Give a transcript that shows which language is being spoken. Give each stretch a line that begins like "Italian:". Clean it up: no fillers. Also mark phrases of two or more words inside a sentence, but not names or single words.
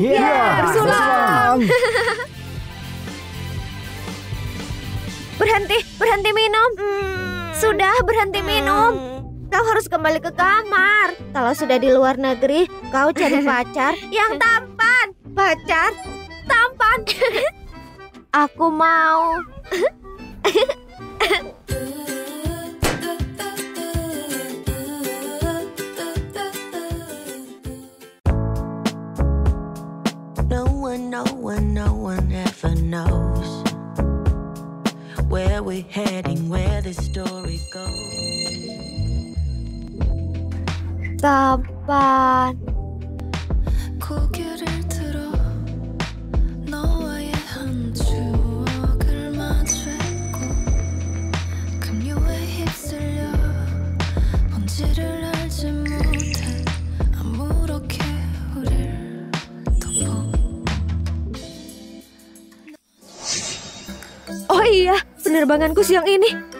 Indonesian: Bersulang. Berhenti minum. Sudah berhenti minum. Kau harus kembali ke kamar. Kalau sudah di luar negeri, kau cari pacar yang tampan. Pacar tampan. Aku mau.
English: No one ever knows where we're heading, where this story goes.
Indonesian: Tampan.
Korean: 고개를 들어 너와의 한 추억을 마주했고 급류에 휩쓸려 본질을 알지 못해 아무렇게 우릴 덮어.
Indonesian: Oh iya, penerbanganku siang ini.